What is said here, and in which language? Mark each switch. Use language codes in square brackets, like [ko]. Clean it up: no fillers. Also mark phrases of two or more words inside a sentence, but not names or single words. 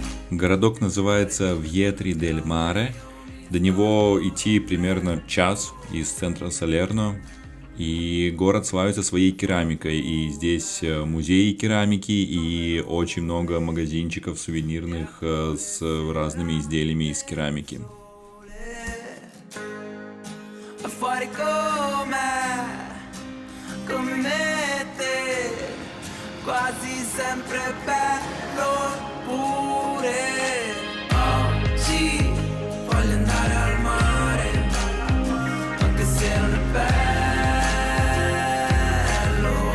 [ru] Городок называется Вьетри-дель-Маре. До него идти примерно час из центра Салерно. И город славится своей керамикой. И здесь музеи керамики и очень много магазинчиков сувенирных с разными изделиями из керамики. [it] Fuori come te, quasi sempre bello pure. Oggi voglio andare al mare, anche se non è bello.